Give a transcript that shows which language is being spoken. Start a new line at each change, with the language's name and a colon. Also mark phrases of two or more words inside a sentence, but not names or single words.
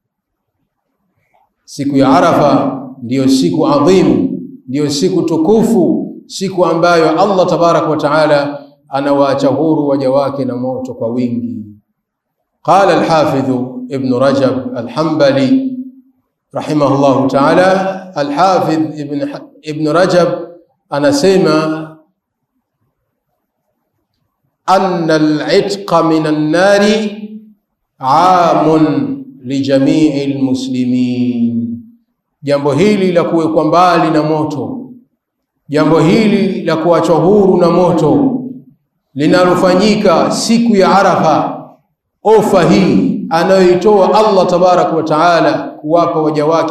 Swahili: Siku ya Arafa ndiyo siku adhimu, ndiyo siku tukufu, siku ambayo Allah
Arabic: تبارك وتعالى
Swahili: anawaacha huru waja wake na moto kwa wingi.
Arabic: قال الحافظ ابن رجب الحنبلي رحمه الله تعالى,
Swahili: al-Hafidh Ibn Rajab anasema,
Arabic: أن العتق من النار عامٌ لجميع المسلمين.
Swahili: Jambo hili la kuwekwa mbali na moto, jambo hili la kuachwa huru na moto linalofanyika siku ya Arafa, ofa hii anayoitoa Allah
Arabic: تبارك وتعالى
Swahili: kuwapa waja wake